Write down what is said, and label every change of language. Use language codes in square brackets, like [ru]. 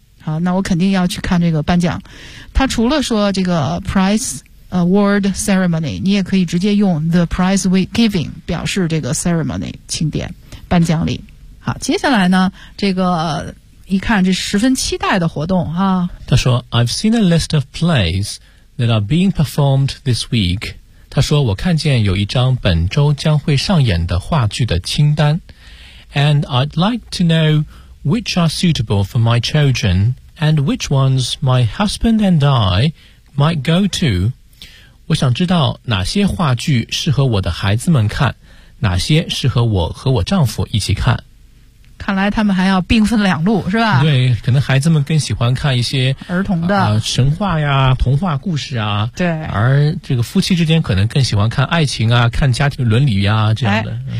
[zh] 好，那我肯定要去看这个颁奖。它除了说这个 [en] prize award ceremony， [zh] 你也可以直接用 [en] the prize giving [zh] 表示这个 ceremony 庆典颁奖礼。好，接下来呢这个一看这十分期待的活动啊。他说 [en] I've seen a list of plays that are being performed this week. [zh] 他说我看见有一张本周将会上演的话剧的清单。 [en] And I'd like to know which are suitable for my children and which ones my husband and I might go to. [zh] 我想知道哪些话剧适合我的孩子们看，哪些适合我和我丈夫一起看。看来他们还要并分两路是吧？对，可能孩子们更喜欢看一些儿童的神话呀，童话故事啊。对，而这个夫妻之间可能更喜欢看爱情啊，看家庭伦理呀、啊、这样的、